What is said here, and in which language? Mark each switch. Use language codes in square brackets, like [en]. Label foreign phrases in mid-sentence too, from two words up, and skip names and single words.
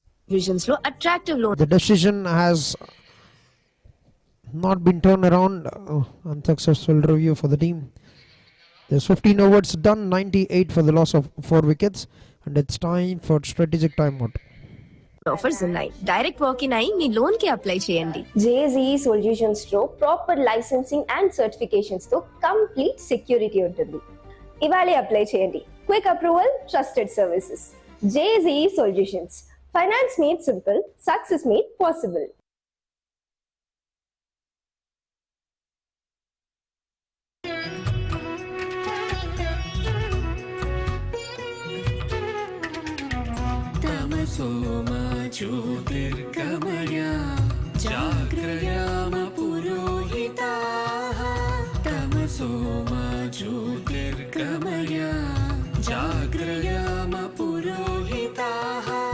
[te] Visions లో [en] attractive loan The decision has not been turned around. Unsuccessful review for the team. There's 15 overs done, 98 for the loss of 4 wickets, and it's time for strategic timeout. [te] offers ఉన్నాయి. [en] direct walk-in [te] అయి మీ లోన్ కి అప్లై చేయండి. JSEE సొల్యూషన్స్ లో [en] proper licensing and certifications [te] తో [en] complete security [te] ఉంటుంది. ఇవాళే అప్లై చేయండి. [en] Quick approval, trusted services. JSEE Solutions. Finance made simple, success made possible. [sa] तमसोमा ज्योतिर्गमय जाग्रयाम पुरोहिताः तमसोमा ज्योतिर्गमय जाग्रयाम पुरोहिताः